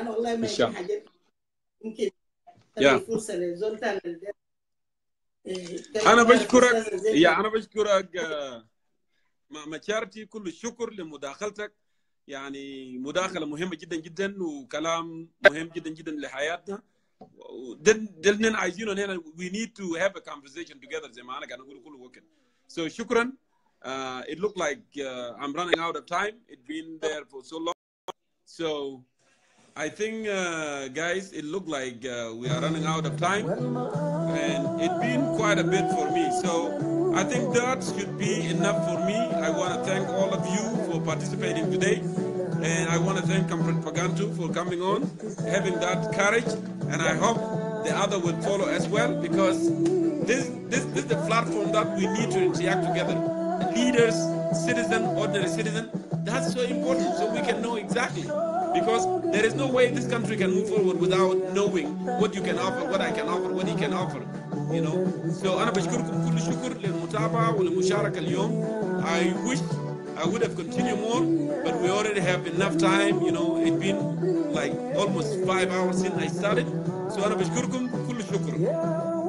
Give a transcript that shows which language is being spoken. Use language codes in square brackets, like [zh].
[ar] انا والله ما يمكن حاجات يمكن تدي فرصه لزول ثاني. انا بشكرك انا بشكرك مشارتي، كل الشكر لمداخلتك، يعني مداخلة مهمة جدا جدا وكلام مهم جدا جدا لحياتنا. ده عايزينه هنا. [en] we need to have a conversation together [ar] زي ما أنا قاعد أقول كل وقت. [en] So [ar] شكرا. [en] It looked like I'm running out of time. It's been there for so long. So I think guys, it looked like we are running out of time, and it's been quite a bit for me. So I think that should be enough for me. I want to thank all of you for participating today. And I want to thank Comrade Pagantu for coming on, having that courage. And I hope the other will follow as well, because this is the platform that we need to interact together. Leaders, citizen, ordinary citizen, that's so important, so we can know exactly. Because there is no way this country can move forward without knowing what you can offer, what I can offer, what he can offer. You know. So [ar] أنا بشكركم كل شكر للمتابعة والمشاركة اليوم. [en] I wish I would have continued more, but we already have enough time. You know, it's been like almost 5 hours since I started. So [ar] أنا بشكركم كل شكر.